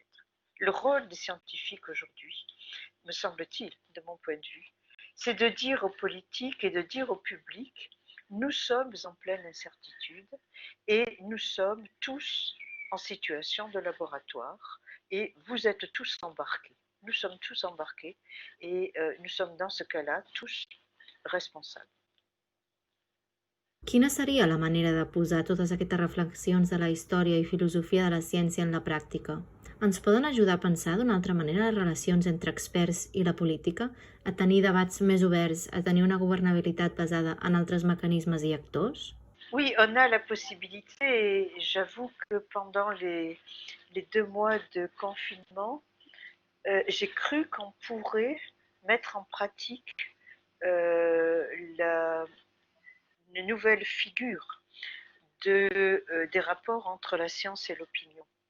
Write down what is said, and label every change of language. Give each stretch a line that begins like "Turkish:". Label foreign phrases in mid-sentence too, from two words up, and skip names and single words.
French: Le rôle des scientifiques aujourd'hui, me semble-t-il, de mon point de vue, c'est de dire aux politiques et de dire au public, nous sommes en pleine incertitude et nous sommes tous en situation de laboratoire et vous êtes tous embarqués. Nous sommes tous embarqués et nous sommes dans ce cas-là tous responsables.
Catalan: Quina seria la manera de posar totes aquestes reflexions de la història i filosofia de la ciència en la pràctica? Ens poden ajudar a pensar d'una altra manera les relacions entre experts i la política, a tenir debats més oberts, a tenir una governabilitat basada en altres mecanismes i actors?
French: Oui, on a la possibilité et j'avoue que pendant les 2 mois de confinement, j'ai cru qu'on pourrait mettre en pratique une nouvelle figure des rapports entre la science et l'opinion.